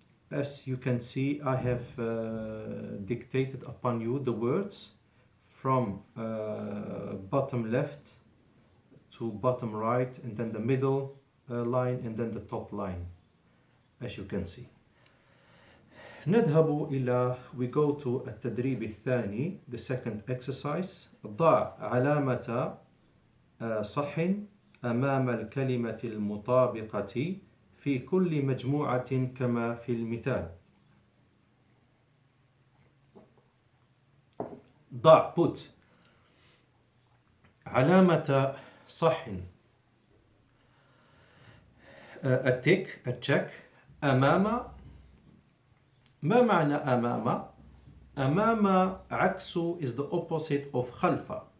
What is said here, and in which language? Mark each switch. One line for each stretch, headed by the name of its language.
English: As you can see, I have dictated upon you the words from bottom left to bottom right, and then the middle line, and then the top line, as you can see.
Arabic: نذهب إلى,
English: we go to
Arabic: التدريب الثاني,
English: the second exercise.
Arabic: ضع علامة صح أمام الكلمة المطابقة في كل مجموعة كما في المثال.
English: ضع, put
Arabic: علامة صح,
English: a tick, a check.
Arabic: أمام, ما معنى أمام؟ أمام عكس
English: is the opposite of
Arabic: خلف.